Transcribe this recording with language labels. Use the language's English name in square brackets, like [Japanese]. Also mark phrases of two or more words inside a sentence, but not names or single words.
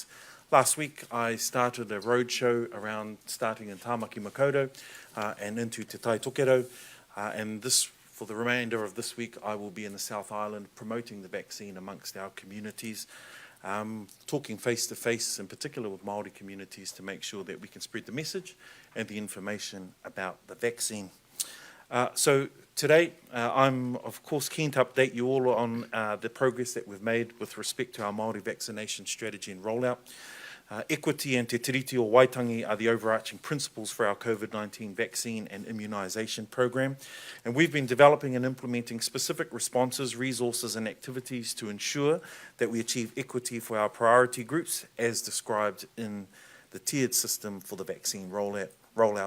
[English] Last week I started a roadshow around starting in Tāmaki Makaurau and into Te Tai Tokero, and for the remainder of this week I will be in the South Island promoting the vaccine amongst our communities, talking face to face in particular with Māori communities to make sure that we can spread the message and the information about the vaccine. So today I'm of course keen to update you all on the progress that we've made with respect to our Māori vaccination strategy and rollout. Equity and te tiriti o Waitangi are the overarching principles for our COVID-19 vaccine and immunisation program, and we've been developing and implementing specific responses, resources and activities to ensure that we achieve equity for our priority groups as described in the tiered system for the vaccine rollout.